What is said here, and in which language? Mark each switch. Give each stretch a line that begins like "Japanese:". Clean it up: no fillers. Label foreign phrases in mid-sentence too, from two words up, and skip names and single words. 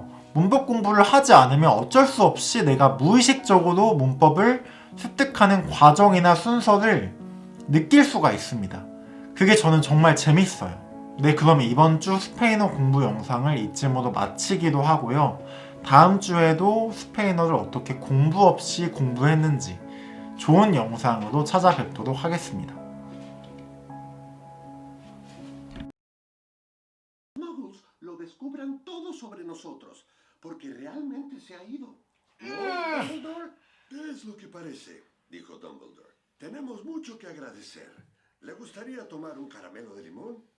Korean: 문법 공부를 하지 않으면 어쩔 수 없이 내가 무의식적으로 문법을 습득하는 과정이나 순서를 느낄 수가 있습니다. 그게 저는 정말 재밌어요. 네, 그럼 이번 주 스페인어 공부 영상을 이쯤으로 마치기도 하고요. 다음 주에도 스페인어를 어떻게 공부 없이 공부했는지 좋은 영상으로 찾아뵙도록 하겠습니다.
Spanish: Lo descubran todo sobre nosotros, porque realmente se ha ido. ¿No, Dumbledore? Es lo que parece, dijo Dumbledore. Tenemos mucho que agradecer. ¿Le gustaría tomar un caramelo de limón?